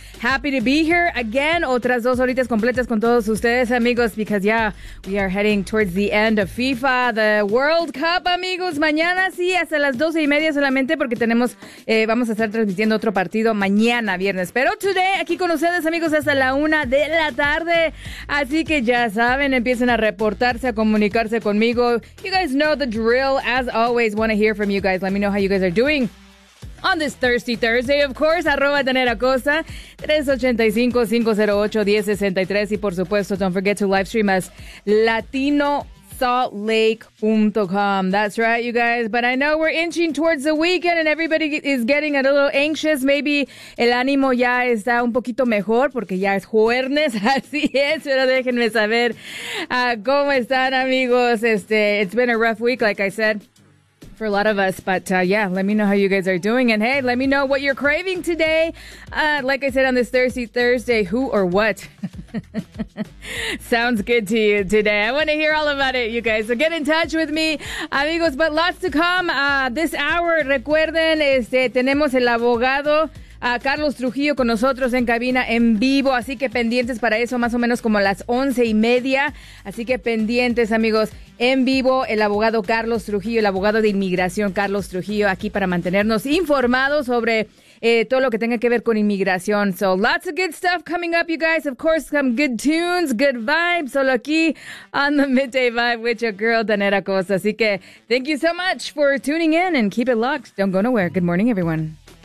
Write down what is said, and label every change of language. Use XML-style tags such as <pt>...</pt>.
<en>Happy to be here again.</en> <es>Otras dos horitas completas con todos ustedes, amigos,</es> <en>because, yeah, we are heading towards the end of FIFA, the World Cup, amigos.</en> <es>Mañana, sí, hasta las 12:30 solamente, porque tenemos, vamos a estar transmitiendo otro partido mañana, viernes. Pero today, aquí con ustedes, amigos, hasta la 1:00 p.m. Así que ya saben, empiecen a reportarse, a comunicarse conmigo.</es> <en>You guys know the drill. As always, want to hear from you guys. Let me know how you guys are doing. On this Thirsty Thursday, of course, arroba Tanara Costa, 385-508-1063.</en> <es>Y, por supuesto,</es> <en>don't forget to live stream us, latinosaltlake.com. That's right, you guys. But I know we're inching towards the weekend and everybody is getting a little anxious.</en> <es>Maybe el ánimo ya está un poquito mejor porque ya es jueves. Así es, pero déjenme saber cómo están, amigos.</es> <en>It's been a rough week, like I said, for a lot of us, but yeah, let me know how you guys are doing, and hey, let me know what you're craving today. Like I said, on this Thursday, who or what sounds good to you today? I want to hear all about it, you guys, so get in touch with me, amigos. But lots to come this hour.</en> <es>Recuerden, tenemos el abogado Carlos Trujillo con nosotros en cabina en vivo, así que pendientes para eso, más o menos como las 11:30. Así que pendientes, amigos, en vivo el abogado Carlos Trujillo, el abogado de inmigración Carlos Trujillo, aquí para mantenernos informados sobre todo lo que tenga que ver con inmigración.</es> <en>So lots of good stuff coming up, you guys. Of course, some good tunes, good vibes,</en> <es>solo aquí</es> <en>on the Midday Vibe with your girl, Tanara Costa.</en> <es>Así que</es> <en>thank you so much for tuning in and keep it locked. Don't go nowhere. Good morning, everyone.</en>